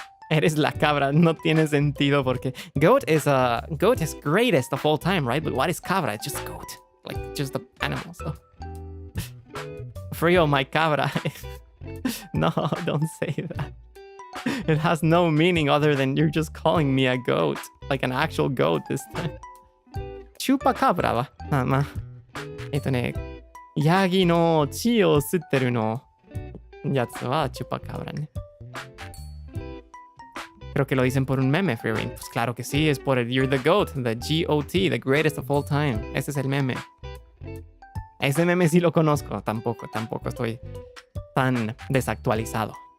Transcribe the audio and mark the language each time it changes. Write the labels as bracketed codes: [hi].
[es] Eres la cabra. No tiene sentido porque [en] goat is greatest of all time, right? But what is cabra? It's just goat. Like, just the animal. So. Frio, my cabra. No, don't say that. It has no meaning other than you're just calling me a goat. Like an actual goat this time. [ja] Chupacabra はまあヤギの血を吸ってるのやつはchupacabraね。 [es] Creo que lo dicen por un meme, Freodore. Pues claro que sí, es por el [en] You're the GOAT, the G-O-T, the greatest of all time. [es] Ese es el meme. Ese meme sí lo conozco. Tampoco estoy tan desactualizado.